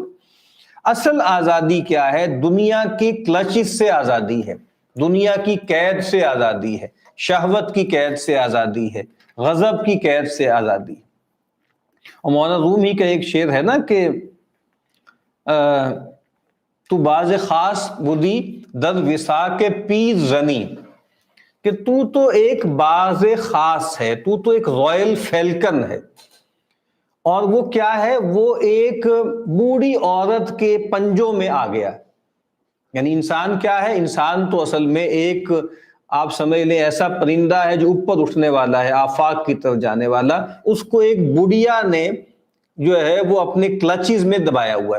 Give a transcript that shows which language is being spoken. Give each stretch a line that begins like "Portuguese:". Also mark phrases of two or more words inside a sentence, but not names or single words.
Urdu: اصل آزادی کیا ہے؟ دنیا کی کلچز سے آزادی ہے، دنیا کی قید سے آزادی ہے، شہوت کی قید سے آزادی ہے، غضب کی قید سے آزادی ہے۔ اور مولانا رومی کا ایک شعر ہے نا کہ
Persian: تو باز خاص بدی در وثاق پیر زنی،
Urdu: کہ تو ایک
Persian: باز خاص
Urdu: ہے، تو ایک
English: royal falcon
Urdu: ہے، اور وہ کیا ہے، وہ ایک بوڑھی عورت کے پنجوں میں آ گیا۔ یعنی انسان کیا ہے؟ انسان تو اصل میں ایک، آپ سمجھ لیں ایسا پرندہ ہے جو اوپر اٹھنے والا ہے، آفاق کی طرف جانے والا، اس کو ایک بڑھیا نے جو ہے وہ اپنے کلچز میں دبایا ہوا ہے۔